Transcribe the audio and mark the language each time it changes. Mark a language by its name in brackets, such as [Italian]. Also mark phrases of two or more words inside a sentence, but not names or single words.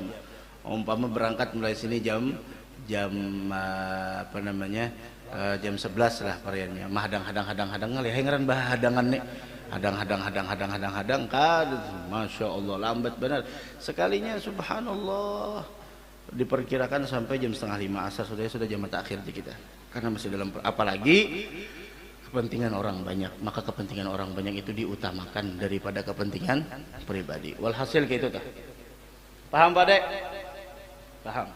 [Banjar] Umpama berangkat mulai sini jam apa namanya? Jam 11 lah variannya. Mah hadang ngalih ngaran bah hadangan nih. Hadang kan. Masya Allah lambat benar. Sekalinya subhanallah diperkirakan sampai jam setengah 5 asar sudah jamak takhir di kita. [Indonesian] Karena masih dalam, apalagi kepentingan orang banyak, maka kepentingan orang banyak itu diutamakan daripada kepentingan pribadi. [Banjar] Walhasil kayak itu tuh. Paham Pak Dek? Paham.